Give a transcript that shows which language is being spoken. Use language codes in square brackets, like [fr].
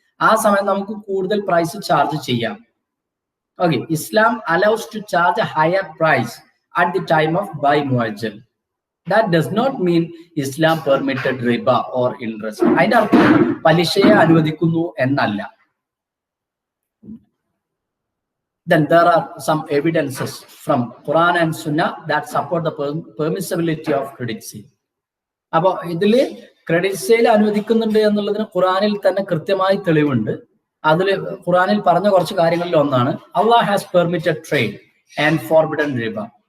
[ml] ആ സമയം നമുക്ക് കൂടുതൽ പ്രൈസ് ചാർജ് ചെയ്യാം. Okay, [en] Islam allows to charge higher price at the time of buy മുഅജ്ജൽ. That does not mean Islam permitted റിബ or interest. [ml] അതിന്റെ അർത്ഥം പലിശയെ അനുവദിക്കുന്നു എന്നല്ല. [en] Then there are some evidences from Quran and Sunnah that support the permissibility of credit sale. [ml] അപ്പൊ ഇതില് credit sale അനുവദിക്കുന്നുണ്ട് എന്നുള്ളതിന് ഖുറാനിൽ തന്നെ കൃത്യമായി തെളിവുണ്ട്. അതിൽ ഖുറാനിൽ പറഞ്ഞ കുറച്ച് കാര്യങ്ങളിൽ ഒന്നാണ് [en] Allah has permitted trade and forbidden riba.